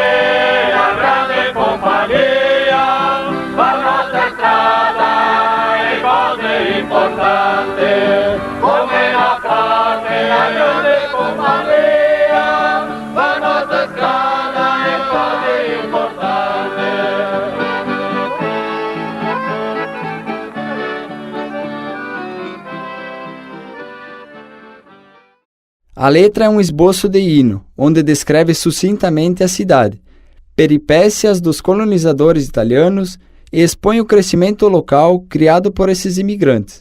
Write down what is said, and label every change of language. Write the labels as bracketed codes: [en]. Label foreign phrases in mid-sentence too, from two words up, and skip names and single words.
[it] la grande compagnia, la nostra strada è cose importante. Come la forte, la grande compagnia, la nostra strada è cose importante. [pt] A letra é um esboço de hino, onde descreve sucintamente a cidade, peripécias dos colonizadores italianos e expõe o crescimento local criado por esses imigrantes.